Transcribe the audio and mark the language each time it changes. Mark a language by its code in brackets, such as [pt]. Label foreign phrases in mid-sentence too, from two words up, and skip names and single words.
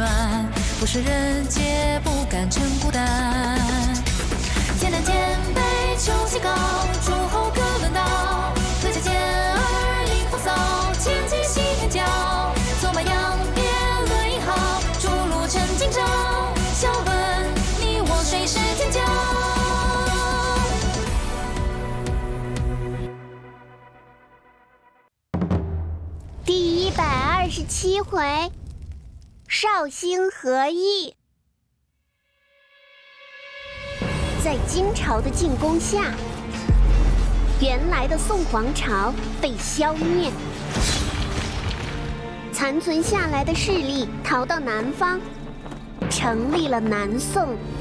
[zh] 不是人皆不敢稱孤單。天南天北秋氣高，諸侯各論道。推薦劍兒迎風騷，千騎西天驕。策馬揚鞭論英豪，逐鹿成今朝。笑問你我誰是天驕？第127回，绍兴和议。在金朝的进攻下，原来的宋皇朝被消滅，残存下来的勢力逃到南方，成立了南宋。